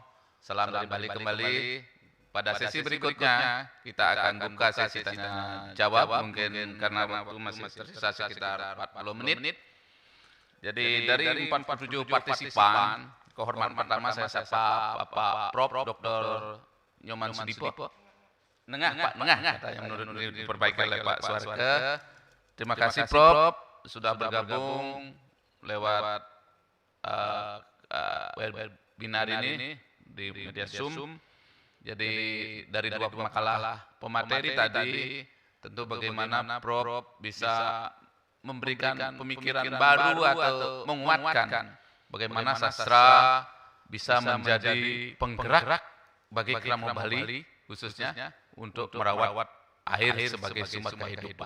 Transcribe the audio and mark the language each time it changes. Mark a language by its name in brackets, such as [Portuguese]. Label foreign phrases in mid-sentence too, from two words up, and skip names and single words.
[Indonesian] Salam dari Bali kembali. Pada sesi berikutnya kita akan buka sesi tanya jawab, mungkin karena waktu masih tersisa sekitar 40 menit. Jadi dari 47 partisipan, kehormatan pertama saya sapa Bapak Prof. Dr. Nyoman Sudipo. Nengah kata yang menurut diperbaiki oleh Pak Suarke. Terima kasih Prof. sudah bergabung lewat webinar ini di media Zoom. Jadi dari dua makalah pemateri tadi, tentu bagaimana Prof bisa memberikan pemikiran baru atau menguatkan bagaimana sastra bisa menjadi penggerak bagi Kramo Bali, khususnya untuk merawat air sebagai sumber kehidupan.